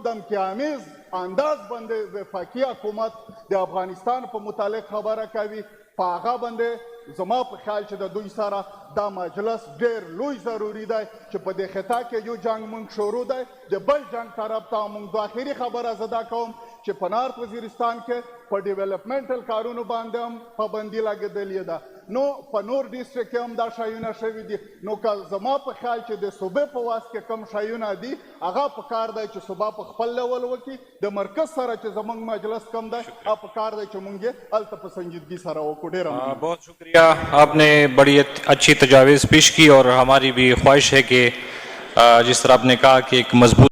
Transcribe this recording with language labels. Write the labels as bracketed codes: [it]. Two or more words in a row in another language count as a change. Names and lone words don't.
[ps] دمکیامیز انداز باندې وفاقي حکومت د افغانستان په متعلق خبره کوي، په هغه باندې زما په خیال چې د دوی سره دا مجلس ډېر لوی ضروري دی چې په دې خطا کې یو جنګ موږ شروع دی، د بل جنګ طرف ته موږ د آخري خبره زه دا کوم چې په نارت وزیرستان کې په ډیولپمنټل کارونو باندې هم پابندي لګېدلې ده، نو په نور ډیسټرکټ کې هم دا شیونه شوي دي. نو که زما په خیال چې د صوبې په واس کې کوم شیونه دي هغه پکار دی چې صوبه په خپل لیول وکړي، د مرکز سره چې زموږ مجلس کم دی هغه پکار دی چې موږ یې هلته په سنجیدګي سره وکړو. ډېره [ur] بہت شکریہ، آپ نے بڑی اچھی تجاویز پیش کی اور ہماری بھی خواہش ہے کہ جس طرح آپ نے کہا کہ ایک مضبوط